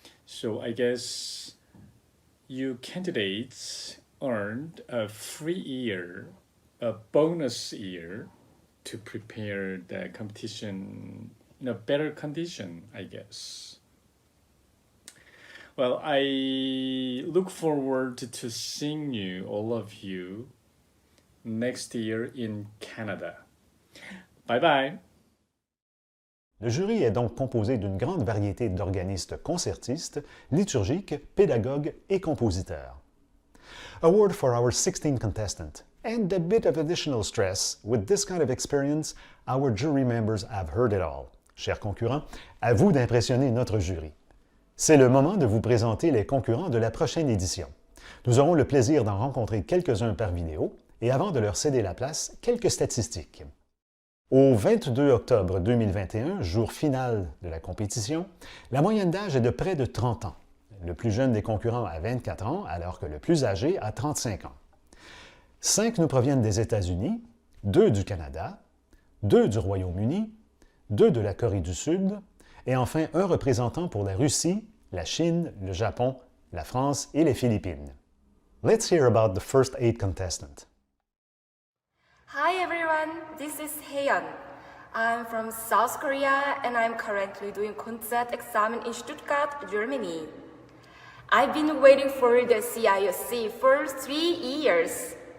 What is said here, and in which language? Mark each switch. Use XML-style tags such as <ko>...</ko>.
<en>So I guess you candidates earned a free year, a bonus year to prepare the competition in a better condition, I guess. Well, I look forward to seeing you, all of you, next year in Canada. Bye bye.</en> <fr>Le jury est donc composé d'une grande variété d'organistes concertistes, liturgiques, pédagogues et compositeurs.</fr> <en>A word for our 16 contestant, and a bit of additional stress, with this kind of experience, our jury members have heard it all.</en> <fr>Chers concurrents, à vous d'impressionner notre jury. C'est le moment de vous présenter les concurrents de la prochaine édition. Nous aurons le plaisir d'en rencontrer quelques-uns par vidéo, et avant de leur céder la place, quelques statistiques. Au 22 octobre 2021, jour final de la compétition, la moyenne d'âge est de près de 30 ans. Le plus jeune des concurrents a 24 ans, alors que le plus âgé a 35 ans. 5 nous proviennent des États-Unis, 2 du Canada, 2 du Royaume-Uni, 2 de la Corée du Sud, et enfin un représentant pour la Russie, la Chine, le Japon, la France et les Philippines.</fr> <en>Let's hear about the first 8 contestants. Hi everyone, this is Haeyeon. I'm from South Korea and I'm currently doing concert exam in Stuttgart, Germany. I've been waiting for the CIOC for 3 years.</en>